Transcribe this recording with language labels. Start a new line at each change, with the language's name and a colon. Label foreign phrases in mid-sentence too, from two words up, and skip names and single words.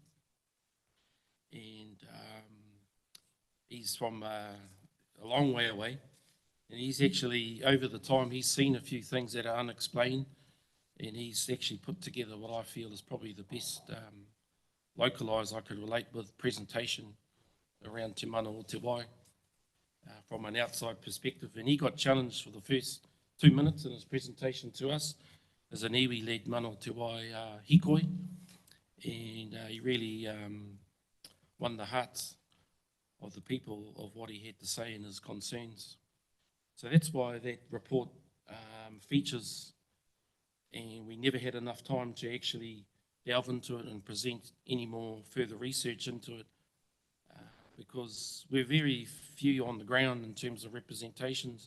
English: And he's from a long way away, and he's actually, over the time, he's seen a few things that are unexplained, and he's actually put together what I feel is probably the best localised I could relate with presentation around Te Mana o Te Wai from an outside perspective. And he got challenged for the first 2 minutes in his presentation to us as an iwi-led Mana o Te Wai hikoi, and he really won the hearts of the people of what he had to say and his concerns. So that's why that report features, and we never had enough time to actually delve into it and present any more further research into it, because we're very few on the ground in terms of representations.